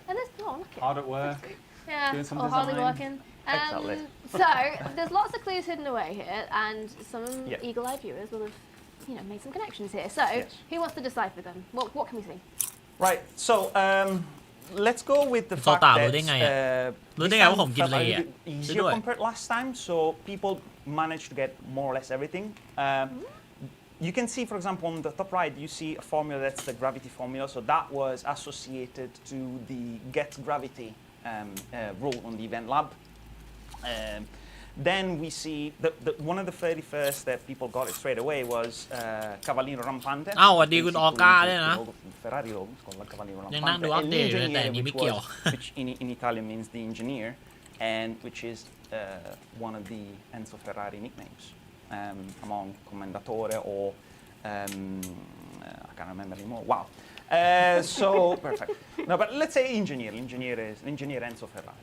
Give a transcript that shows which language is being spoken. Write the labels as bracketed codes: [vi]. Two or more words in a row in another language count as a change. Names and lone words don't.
[en] And there's look at Hard at work. Yeah, doing some or hardly design. working. Exactly. So there's lots of clues hidden away here, and some Yeah. eagle-eyed viewers will have, made some connections here. So Yes. who wants to decipher them? What can we see? Right. So let's go with the [th] โซ [en] fact [th] ตา [en] that [th] รู้ได้ไงอะ รู้ได้ไงว่าผมกินเลย์อะ [en] easier [th] ด้วย [en] compared last time. So people managed to get more or less everything. You can see, for example, on the top right, you see a formula that's the gravity formula. So that was associated to the get gravity rule on the event lab. Then we see one of the very first that people got it straight away was Cavallino Rampante. [th] อ้าวสวัสดีคุณออก้าด้วยนะ [en] Ferrari logo [it] con la [en] Cavallino [th] ยังนั่ง [en] Rampante. [th] ดูอัป [en] And [th] เดตอยู่เลยแต่ [it] l'ingegnere, [th] อันนี้ไม่ [en] which [th] เกี่ยว [en] which in Italian means the engineer, and which is one of the Enzo Ferrari nicknames among Commendatore or I can't remember anymore. Wow. So perfect. No, but let's say engineer. Engineer Enzo Ferrari.